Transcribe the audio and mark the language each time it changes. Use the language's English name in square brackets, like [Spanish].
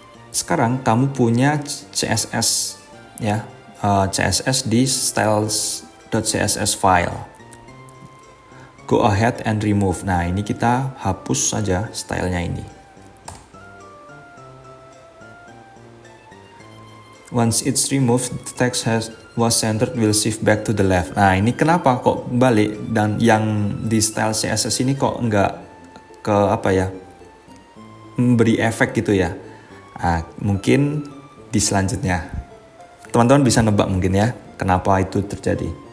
[Indonesian] Sekarang kamu punya CSS ya, CSS di styles.css file. [English] Go ahead and remove. [Indonesian] Nah, ini kita hapus saja stylenya ini. [English] Once it's removed, the text was centered will shift back to the left. [Indonesian] Nah, ini kenapa kok balik, dan yang di style CSS ini kok enggak ke apa ya, memberi efek gitu ya. Nah, mungkin di selanjutnya teman-teman bisa nebak mungkin ya kenapa itu terjadi.